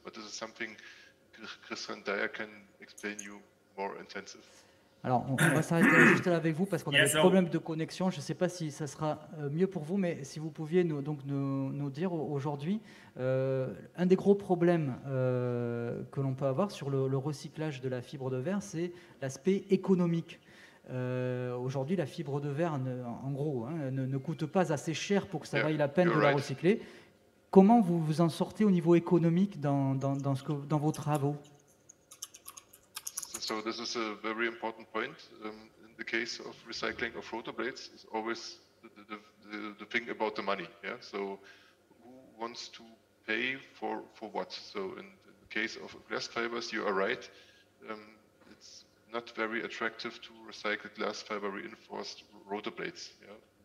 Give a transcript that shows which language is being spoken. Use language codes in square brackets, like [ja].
[en] But this is something Christian Dyer can explain you more intensive. [fr] Alors, on va s'arrêter juste là avec vous parce qu'on a des problèmes de connexion. Je ne sais pas si ça sera mieux pour vous, mais si vous pouviez nous dire aujourd'hui, un des gros problèmes que l'on peut avoir sur le recyclage de la fibre de verre, c'est l'aspect économique. Aujourd'hui, la fibre de verre, en gros, ne coûte pas assez cher pour que ça vaille la peine de la recycler. Comment vous vous en sortez au niveau économique dans vos travaux ? [en] So this is a very important point. In the case of recycling of rotor blades, is always the thing about the money. Yeah. So who wants to pay for what? So in the case of glass fibers, you are right. It's not very attractive to recycle glass fiber reinforced rotor blades. Yeah.